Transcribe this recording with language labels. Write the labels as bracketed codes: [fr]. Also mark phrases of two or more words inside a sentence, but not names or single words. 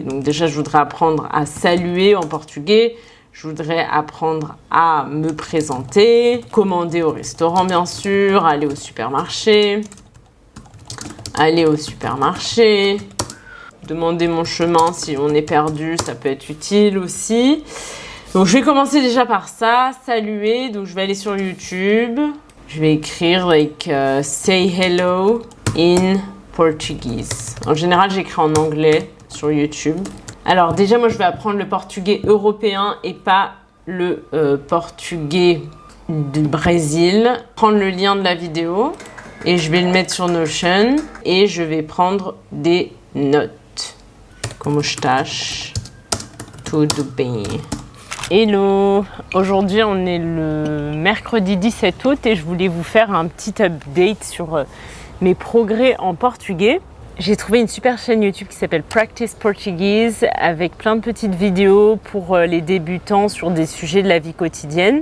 [fr] Donc déjà, je voudrais apprendre à saluer en portugais. Je voudrais apprendre à me présenter, commander au restaurant bien sûr, aller au supermarché, demander mon chemin si on est perdu, ça peut être utile aussi. Donc je vais commencer déjà par ça, saluer. Donc je vais aller sur YouTube. Je vais écrire [en] like say hello in Portuguese. [fr] En général, j'écris en anglais sur YouTube. Alors déjà, moi je vais apprendre le portugais européen et pas le portugais du Brésil. Prendre le lien de la vidéo et je vais le mettre sur Notion et je vais prendre des notes. [pt] Como estás? Tudo bem. [fr] Hello! Aujourd'hui, on est le mercredi 17 août et je voulais vous faire un petit update sur mes progrès en portugais. J'ai trouvé une super chaîne YouTube qui s'appelle Practice Portuguese avec plein de petites vidéos pour les débutants sur des sujets de la vie quotidienne.